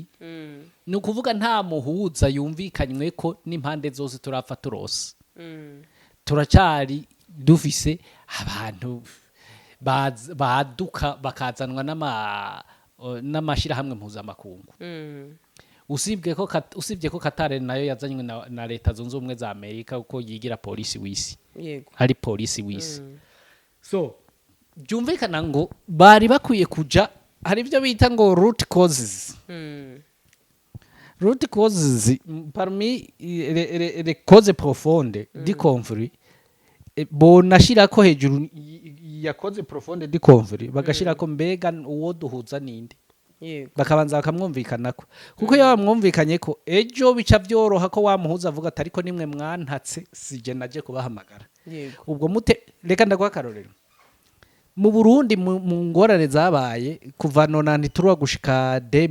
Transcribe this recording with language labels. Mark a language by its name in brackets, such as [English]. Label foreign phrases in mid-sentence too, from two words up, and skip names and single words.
[Rundi] ni ukuvuga nta muhuza yumvikanyweko n'impande zose turapfa turose turacari dufise abantu baduka bakazanwa n'amashirahamwe mpuzamakungu usibye ko Qatar nayo yazanywe na leta zunze ubumwe za Amerika uko yigira polisi w'isi hari polisi w'isi so byumvikana ngo bari bakwiye kuja hari ibyo bita ngo [English] root causes [French] parmi les causes profondes du conflit [Rundi] bonashirako hejuru ya [French] cause profonde du conflit [Rundi] bagashirako mbega uwo duhuza ninde bakabanza bakamwumvikanako kuko iyo bamwumvikanyeko ejo bica byoroha ko wamuhuza avuga ati ariko nimwe mwantatse sije naje kubahamagara ubwo mute reka ndaguha akarorero mu Burundi mu ngorane zabaye kuva 93 gushika